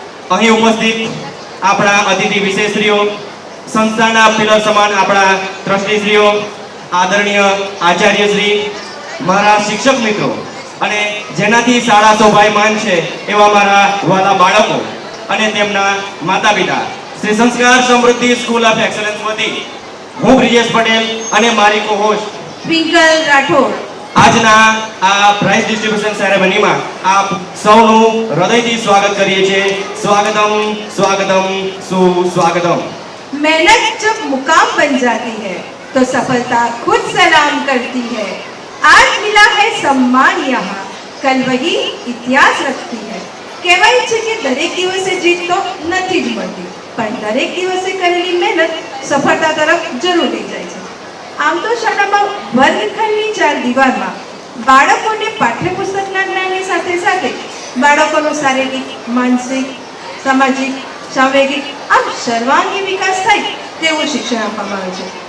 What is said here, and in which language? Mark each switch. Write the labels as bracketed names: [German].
[Gujarati] અહીં ઉપસ્થિત આપણા અતિથિ વિશેષશ્રીઓ, સંસ્થાના પિલર સમાન આપણા ટ્રસ્ટીશ્રીઓ, આદરણીય આચાર્યશ્રી, મારા શિક્ષક મિત્રો અને જેનાથી શાળા શોભાયમાન છે એવા મારા વાલા બાળકો અને તેમના માતા પિતા, શ્રી સંસ્કાર સમૃદ્ધિ સ્કૂલ ઓફ એક્સેલન્સ વતી હું બ્રિજેશ પટેલ અને મારી કો-હોસ્ટ ટ્વિંકલ રાઠોડ આજના આ પ્રાઇઝ ડિસ્ટ્રીબ્યુશન સેરેમનીમાં આપ સૌનું હૃદયથી સ્વાગત કરીએ છીએ. સ્વાગતમ સ્વાગતમ સુસ્વાગતમ. [Hindi] मेहनत जब मुकाम बन जाती है तो सफलता खुद सलाम करती है. आज मिला है सम्मान यहाँ, कल वही इतिहास रखती है. [Gujarati] કહેવાય છે કે દરેક દિવસે જીત તો નથી જ મળતી, પણ દરેક દિવસે કરેલી મહેનત સફળતા તરફ જરૂર લઈ જાય છે. આમ તો શાળામાં વર્ગખંડની 4 દિવાલમાં બાળકોને પાઠ્યપુસ્તકના જ્ઞાનની સાથે સાથે બાળકોનો શારીરિક, માનસિક, સામાજિક, સાંવેગિક આમ સર્વાંગી વિકાસ થાય તેવું શિક્ષણ આપવામાં આવે છે.